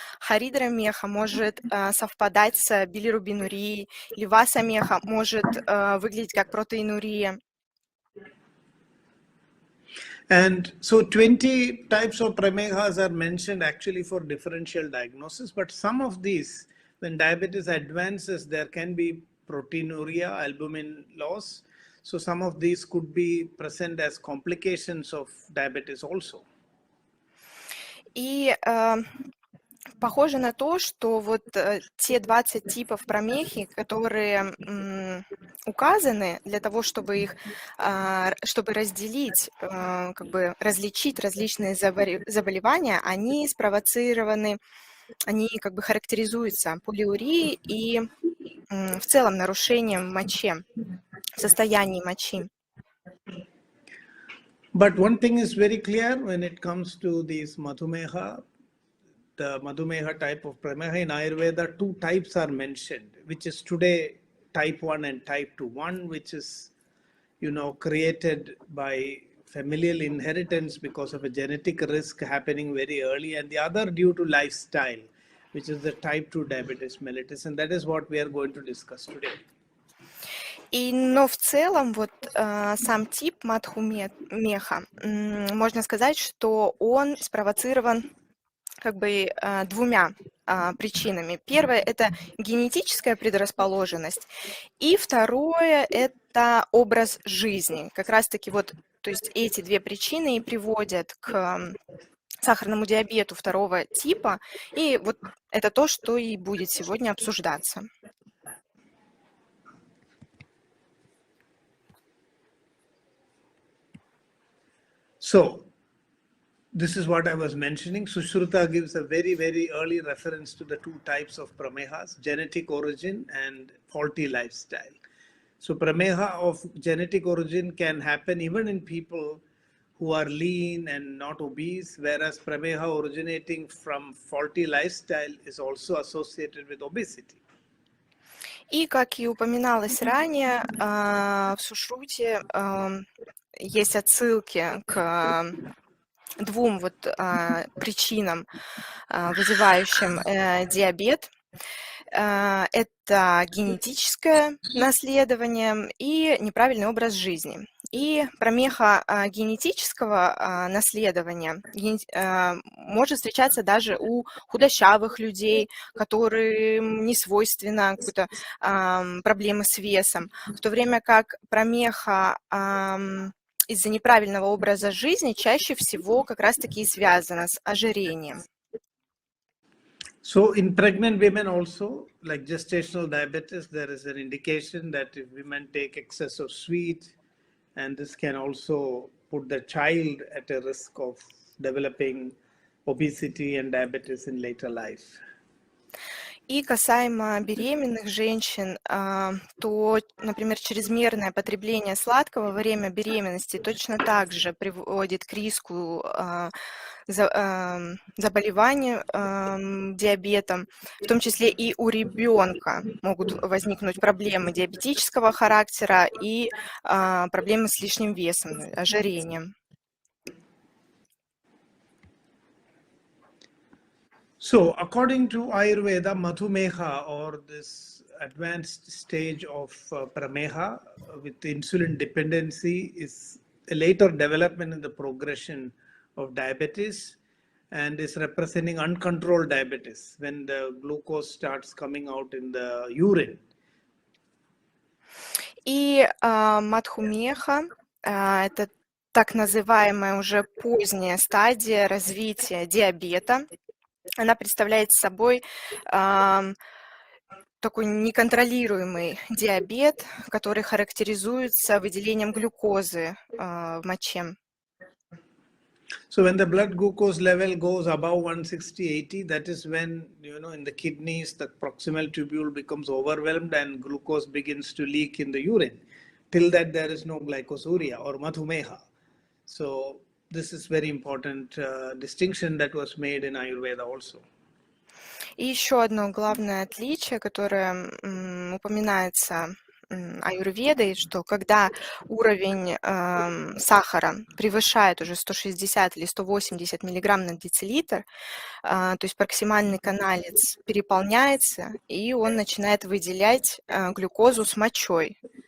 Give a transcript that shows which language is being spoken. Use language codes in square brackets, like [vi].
[ru] Харидра меха может совпадать с билирубинурией, или васа меха может выглядеть как протеинурия. [en] And so 20 types of pramehas are mentioned actually for differential diagnosis, but some of these, when diabetes advances, there can be proteinuria, albumin loss. So some of these could be present as complications of diabetes also. [ru] И похоже на то, что вот те 20 типов прамехи, которые указаны для того, чтобы их, чтобы разделить, как бы различить различные заболевания, они спровоцированы, они как бы характеризуются полиурией и в целом нарушением мочи, состояния мочи. [en] But one thing is very clear when it comes to these madhumeha, the madhumeha type of prameha in Ayurveda, 2 types are mentioned, which is today type 1 and type 2. One which is, created by familial inheritance because of a genetic risk happening very early, and the other due to lifestyle, which is the type 2 diabetes mellitus, and that is what we are going to discuss today. [ru] Но в целом вот сам тип мадху-меха, можно сказать, что он спровоцирован как бы 2 причинами. Первое – это генетическая предрасположенность, и второе – это образ жизни. Как раз-таки вот, то есть эти 2 причины и приводят к сахарному диабету 2 типа, и вот это то, что и будет сегодня обсуждаться. [en] So, this is what I was mentioning. Sushruta gives a very, very early reference to the 2 types of pramehas, genetic origin and faulty lifestyle. So prameha of genetic origin can happen even in people who are lean and not obese, whereas prameha originating from faulty lifestyle is also associated with obesity. [ru] И, как и упоминалось ранее, в Сушруте есть отсылки к двум причинам, вызывающим диабет. Это генетическое наследование и неправильный образ жизни. И промеха генетического наследования может встречаться даже у худощавых людей, которым не свойственна какая-то проблемы с весом, в то время как промеха из-за неправильного образа жизни чаще всего как раз-таки и связана с ожирением. [en] So in pregnant women also, like gestational diabetes, there is an indication that if women take excess of sweet, and this can also put the child at a risk of developing obesity and diabetes in later life. [ru] И касаемо беременных женщин, то, например, чрезмерное потребление сладкого во время беременности точно так же приводит к риску заболевания диабетом, в том числе и у ребенка могут возникнуть проблемы диабетического характера и проблемы с лишним весом, ожирением. [en] So, according to Ayurveda, Madhumeha, or this advanced stage of prameha with insulin dependency, is a later development in the progression of diabetes and is representing uncontrolled diabetes when the glucose starts coming out in the urine. [ru] И Мадхумеха – это так называемая уже поздняя стадия развития диабета. Она представляет собой такой неконтролируемый диабет, который характеризуется выделением глюкозы в моче. [en] So when the blood glucose level goes above 160/80, that is when, in the kidneys, the proximal tubule becomes overwhelmed and glucose begins to leak in the urine. Till that, there is no glycosuria or madhumeha. So this is very important distinction that was made in Ayurveda also. [ru] И еще одно главное отличие, которое упоминается Аюрведой, что когда уровень сахара превышает уже 160 или 180 миллиграмм на децилитр, то есть проксимальный каналец переполняется, и он начинает выделять глюкозу с мочой.